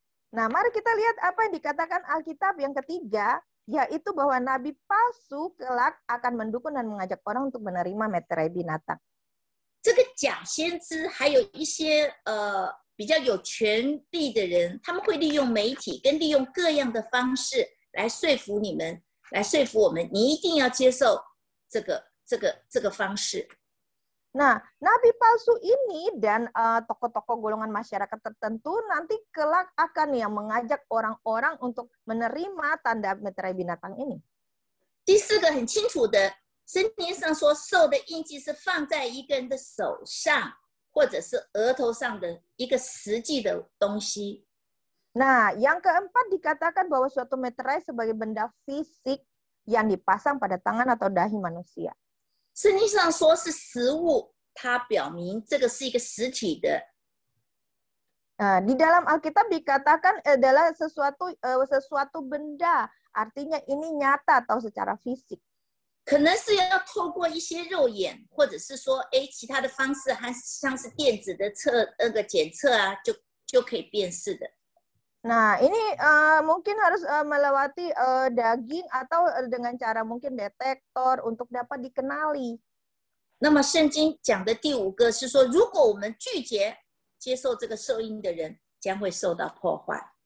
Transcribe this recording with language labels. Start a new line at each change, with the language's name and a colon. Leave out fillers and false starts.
Indonesian: Nah, mari kita lihat apa yang dikatakan Alkitab yang ketiga, yaitu bahwa nabi palsu kelak akan mendukung dan mengajak orang untuk menerima meterai binatang.
Chinese: 这个假先知还有一些比较有权力的人，他们会利用媒体跟利用各样的方式来说服你们，来说服我们，你一定要接受这个方式。
Indonesian: Nah, nabi palsu ini dan tokoh-tokoh golongan masyarakat tertentu nanti kelak akan yang mengajak orang-orang untuk menerima tanda meterai binatang ini.
Chinese: 第四个很清楚的，圣经上说，兽的印记是放在一个人的手上，或者是额头上的一个实际的东西。
Indonesian: Nah, yang keempat dikatakan bahwa suatu meterai sebagai benda fisik yang dipasang pada tangan atau dahi manusia.
Chinese: 圣经上说是实物，它表明这个是一个实体的。
Indonesian: Di dalam Alkitab dikatakan adalah sesuatu benda, artinya ini nyata atau secara fisik.
Chinese: 可能是要透过一些肉眼，或者是说，其他的方式，还像是电子的检测啊，就可以辨识的。
Indonesian: Nah, ini mungkin harus melewati daging atau dengan cara mungkin detektor untuk dapat dikenali.
Chinese: 那么圣经讲的第五个是说，如果我们拒绝接受这个受印的人，将会受到破坏。